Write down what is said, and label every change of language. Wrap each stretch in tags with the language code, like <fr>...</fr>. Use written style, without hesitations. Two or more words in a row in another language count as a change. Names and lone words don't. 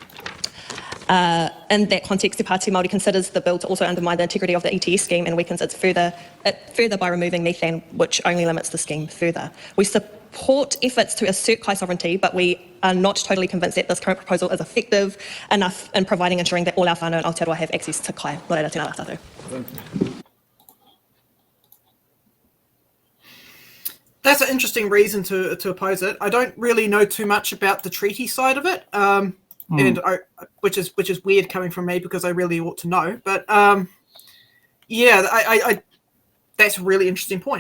<en>In that context, Te Pāti Māori considers the bill to also undermine the integrity of the ETS scheme and weakens it further by removing methane, which only limits the scheme further. We support efforts to assert kai sovereignty, but we are not totally convinced that this current proposal is effective enough in providing ensuring that all our whānau in Aotearoa have access to kai.</en> <mi>Nō reira, tēnā rā tātou.</mi> <en>That's an interesting reason to oppose it. I don't really know too much about the treaty side of it, which is weird coming from me because I really ought to know. But yeah, I that's a really interesting point.</en>